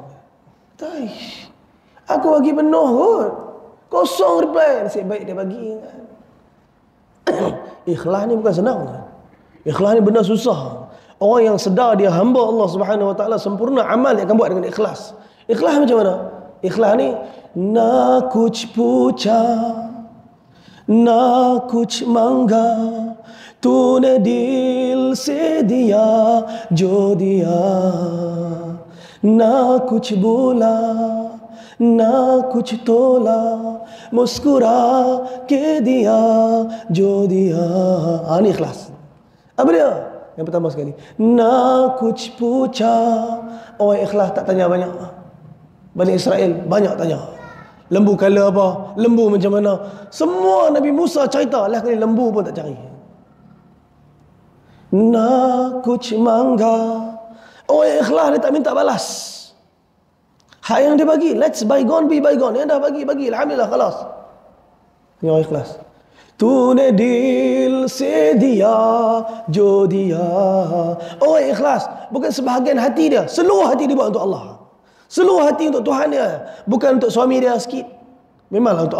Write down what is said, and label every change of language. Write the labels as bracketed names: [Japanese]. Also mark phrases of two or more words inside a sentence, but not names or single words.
[Malay] Taish, aku bagi penuh kot, kosong reply. Nasib baik dia bagi. Ikhlas ni bukan senang. Ikhlas ni benda susah. Orang yang sedar dia hamba Allah [Arabic] سبحانه وتعالى, [Malay] sempurna amal yang akan buat dengan ikhlas. Ikhlas macam mana? Ikhlas ni, [Hindi] ना कुछ पूछा, ना कुछ माँगा, तूने दिल से दिया जो दिया, ना कुछ बोला ना कुछ तोला, मुस्कुरा के दिया जो दिया. [Malay] Ini ikhlas. Apa dia? Yang pertama sekali, [Hindi] ना कुछ पूछा. [Malay] Orang ikhlas tak tanya banyak. Bani Israel banyak tanya. Lembu kala apa? Lembu macam mana? Semua Nabi Musa cerita, lah kali lembu pun tak cari. [Hindi] ना कुछ माँगा. [Malay] Orang yang ikhlas dia tak minta balas. Hak yang dia bagi, [English] let's bygone be bygone. [Malay] Yang dah bagi, alhamdulillah, khalas. Yang orang ikhlas. [Hindi] तूने दिल से दिया जो दिया. [Malay] Orang ikhlas bukan sebahagian hati dia, seluruh hati dia buat untuk Allah. Seluruh hati untuk Tuhan dia, bukan untuk suami dia sikit.